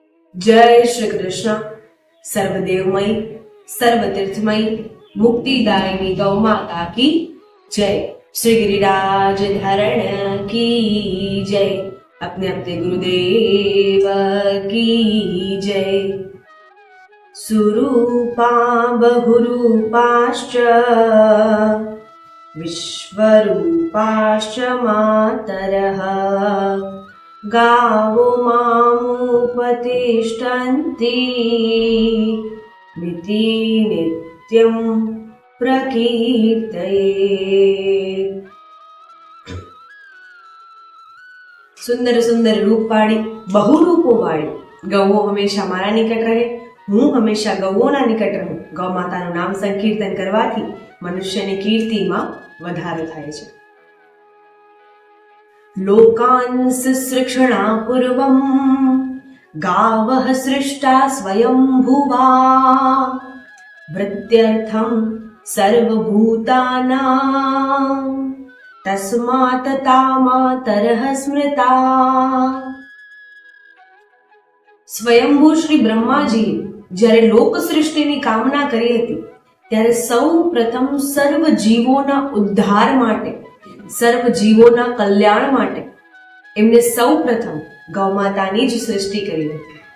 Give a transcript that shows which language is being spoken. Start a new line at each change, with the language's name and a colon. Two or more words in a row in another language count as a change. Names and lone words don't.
Hindi: जय श्री कृष्ण। सर्वदेवमयी सर्वतीर्थमयी मुक्तिदायिनी गौ माता की जय। श्री गिरिराज धारण की जय। अपने अपने गुरुदेव की जय।
Sanskrit: सुरूपा बहुरूपाश्च विश्वरूपाश्च मातरः गावो मामुपतिष्ठन्ति निति नित्यं प्रकीर्तये।
Gujarati: સુંદર સુંદર રૂપ વાળી બહુરૂપો વાળી ગૌઓ હંમેશા મારા નિકટ રહે, હું હંમેશા ગૌઓના નિકટ રહું। ગૌ માતાનું નામ સંકીર્તન કરવાથી મનુષ્યની કીર્તિમાં વધારો થાય છે।
Sanskrit: लोकान् सृक्षणा पूर्वं गावः सृष्टा स्वयंभुवा वृत्यर्थं सर्वभूतानां तस्मात् तामातरः स्मृता।
Gujarati: સ્વયંભૂ શ્રી બ્રહ્માજીએ જ્યારે લોક સૃષ્ટિની કામના કરી હતી ત્યારે સૌ પ્રથમ સર્વ જીવોના ઉદ્ધાર માટે, સર્વ જીવોના કલ્યાણ માટે એમને સૌ પ્રથમ ગૌમાતાની જ સૃષ્ટિ કરી હતી।